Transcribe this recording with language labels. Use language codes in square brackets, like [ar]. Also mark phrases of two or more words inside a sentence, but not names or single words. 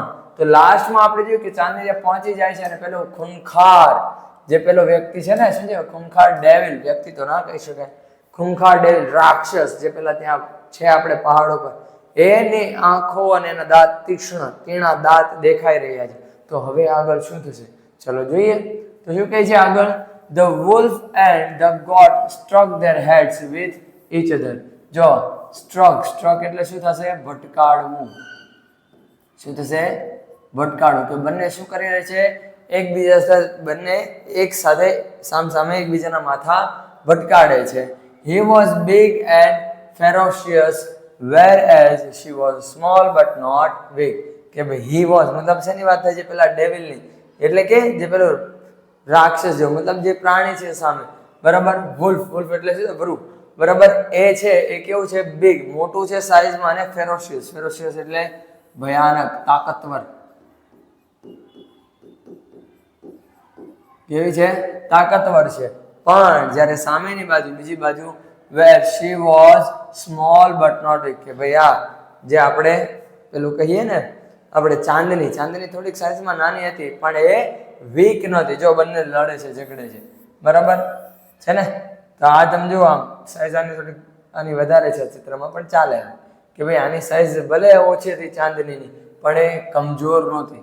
[gu] તો લાસ્ટમાં આપણે જોયું કે ચાંદની પહોંચી જાય છે અને પેલો ખૂંખાર જે પેલો વ્યક્તિ છે ને, શું છે? ખૂંખાર ડેવિલ, વ્યક્તિ તો ના કહી શકાય, ખૂંખાર ડેવિલ રાક્ષસ જે પેલા ત્યાં છે આપણે પહાડો પર, એની આંખો અને એના દાંત તીક્ષ્ણ તીણા દાંત દેખાઈ રહ્યા છે. તો હવે આગળ શું થશે? ચલો જોઈએ. તો શું કહે છે આગળ? [en] The wolf and the goat struck their heads with each other. [gu] જો સ્ટ્રક એટલે શું થશે? ભટકાડવું. શું થશે? ભટકાડવું. તો બંને શું કરી રહ્યા છે? એકબીજા સાથે, બંને એક સાથે સામસામે એકબીજાના માથા ભટકાડે છે. [en] He was big and ferocious whereas she was small but not weak. [gu] કે ભાઈ [en] he was [gu] મતલબ શેની વાત થાય છે? પેલા ડેવિલની, એટલે કે જે પેલો રાક્ષસ જેવો, મતલબ જે પ્રાણી છે સામે, બરાબર. વુલ્ફ એટલે શું? વરુ, બરાબર. એ છે એ કેવું છે? બિગ, મોટું છે સાઈઝમાં, અને ફેરોશિયસ એટલે ભયાનક, તાકાતવર. કેવી છે? તાકાતવર છે. પણ જ્યારે સામેની બાજુ, બીજી બાજુ, [en] where she was small but not weak, [gu] કે ભાઈ આ જે આપણે પેલું કહીએ ને આપણે ચાંદની થોડીક સાઈઝમાં નાની હતી પણ એ વીક નહોતી. જો બંને લડે છે, ઝઘડે છે, બરાબર છે ને? તો આ તમે જુઓ, આમ સાઈઝ આની થોડીક આની વધારે છે ચિત્રમાં, પણ ચાલે કે ભાઈ આની સાઈઝ ભલે ઓછી હતી ચાંદનીની પણ એ કમજોર નહોતી.